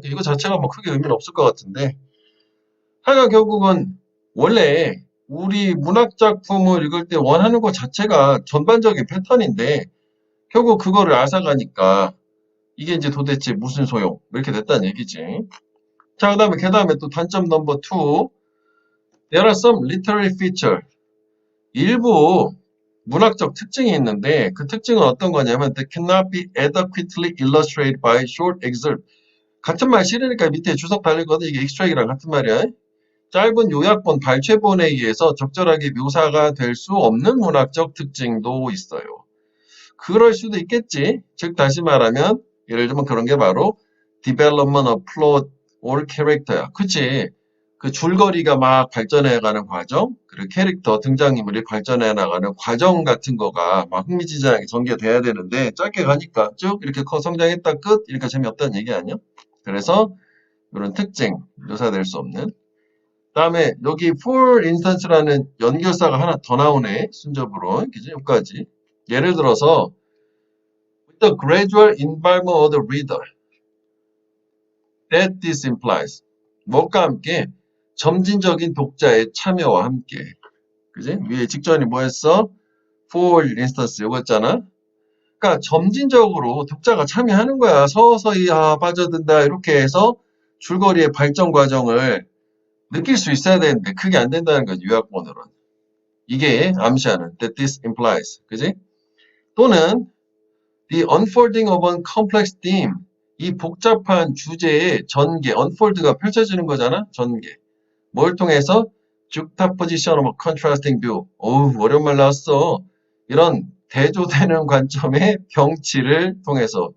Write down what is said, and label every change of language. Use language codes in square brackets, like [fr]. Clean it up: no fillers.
[ko] 이거 자체가 뭐 크게 의미는 없을 것 같은데 하여간 결국은 원래 우리 문학 작품을 읽을 때 원하는 것 자체가 전반적인 패턴인데 결국 그거를 앗아가니까 이게 이제 도대체 무슨 소용? 이렇게 됐다는 얘기지. 자, 그 다음에 또 단점 넘버 2. [en] There are some literary feature. [ko] 일부 문학적 특징이 있는데 그 특징은 어떤 거냐면 [en] That cannot be adequately illustrated by short excerpt. [ko] 같은 말 싫으니까 밑에 주석 달리거든. 이게 extract이랑 같은 말이야. 짧은 요약본, 발췌본에 의해서 적절하게 묘사가 될 수 없는 문학적 특징도 있어요. 그럴 수도 있겠지. 즉 다시 말하면 예를 들면 그런 게 바로 [en] development of plot or character [ko] 야. 그치? 그 줄거리가 막 발전해가는 과정, 그리고 캐릭터, 등장인물이 발전해 나가는 과정 같은 거가 막 흥미진진하게 전개돼야 되는데 짧게 가니까 쭉 이렇게 커 성장했다 끝 이렇게 재미없다는 얘기 아니야? 그래서 이런 특징 묘사될 수 없는. 다음에 여기 for instance라는 연결사가 하나 더 나오네. 순접으로. 그지? 여기까지. 예를 들어서 [en] with the gradual involvement of the reader that this implies [ko] 뭐과 함께? 점진적인 독자의 참여와 함께. 그지? 위에 직전이 뭐였어? [en] for instance [ko] 이거였잖아. 그러니까 점진적으로 독자가 참여하는 거야. 서서히 빠져든다 이렇게 해서 줄거리의 발전 과정을 느낄 수 있어야 되는데 그게 안 된다는 거지. 요약본으로는. 이게 암시하는 [en] that this implies. [ko] 그지? 또는 [en] the unfolding of a complex theme. [ko] 이 복잡한 주제의 전개, unfold가 펼쳐지는 거잖아. 전개. 뭘 통해서? [en] juxtaposition of contrasting view. [ko] 어우, 오랜말 나왔어. 이런 대조되는 관점의 병치를 통해서.